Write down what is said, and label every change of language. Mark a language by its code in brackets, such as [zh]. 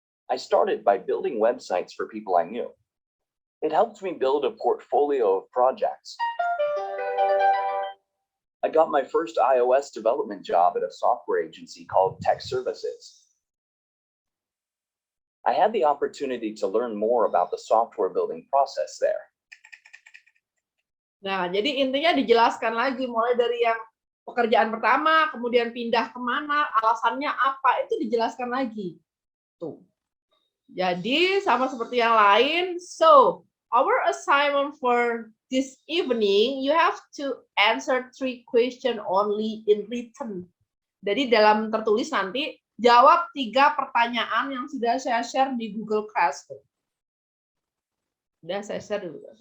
[en] I started by building websites for people I knew. It helped me build a portfolio of projects. I got my first iOS development job at a software agency called Tech Services. I had the opportunity to learn more about the software building process there. [id] Nah, jadi intinya dijelaskan lagi mulai dari yang pekerjaan pertama, kemudian pindah kemana, alasannya apa, itu dijelaskan lagi. Tuh. Jadi sama seperti yang lain. [en] So, our assignment for this evening, you have to answer 3 questions only in written. [id] Jadi dalam tertulis nanti jawab 3 pertanyaan yang sudah saya share di Google Classroom. Sudah saya share dulu.